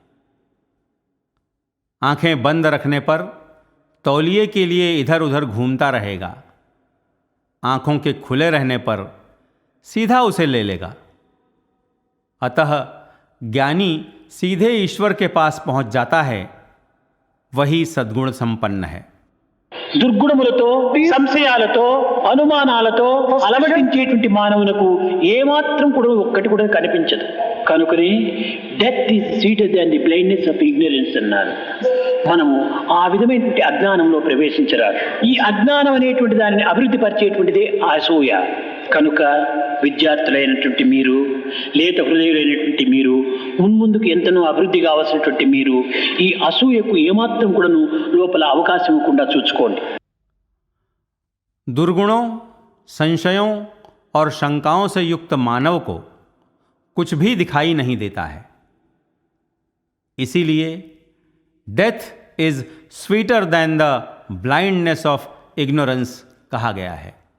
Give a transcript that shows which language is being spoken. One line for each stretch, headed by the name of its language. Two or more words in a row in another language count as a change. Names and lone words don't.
Hindi: आंखें बंद रखने पर तौलिए के लिए इधर उधर घूमता रहेगा, आंखों के खुले रहने पर सीधा उसे ले लेगा। अतः ज्ञानी सीधे ईश्वर के पास पहुंच जाता है, वही सद्गुण संपन्न है।
Telugu: దుర్గుణములతో సంశయాలతో అనుమానాలతో అలమటించేటువంటి మానవునకు ఏమాత్రం కూడా ఒక్కటి కూడా కనిపించదు. కనుకనే
English: death is sweeter than the blindness of ignorance
Telugu: అన్నారు. మనము ఆ విధమైనటువంటి అజ్ఞానంలో ప్రవేశించరాదు. ఈ అజ్ఞానం అనేటువంటి దానిని అభివృద్ధి పరిచేటువంటిదే అసూయ. కనుక విద్యార్థులైనటువంటి మీరు, లేత హృదయులైనటువంటి మీరు, మున్ముందుకు ఎంతనో అభివృద్ధి కావాల్సినటువంటి మీరు ఈ అసూయకు ఏమాత్రం కూడాను లోపల అవకాశం ఇవ్వకుండా చూసుకోండి.
Hindi: दुर्गुणों, संशयों और शंकाओं से युक्त मानव को कुछ भी दिखाई नहीं देता है। इसीलिए
English: death is sweeter than the blindness of ignorance
Hindi: कहा गया है।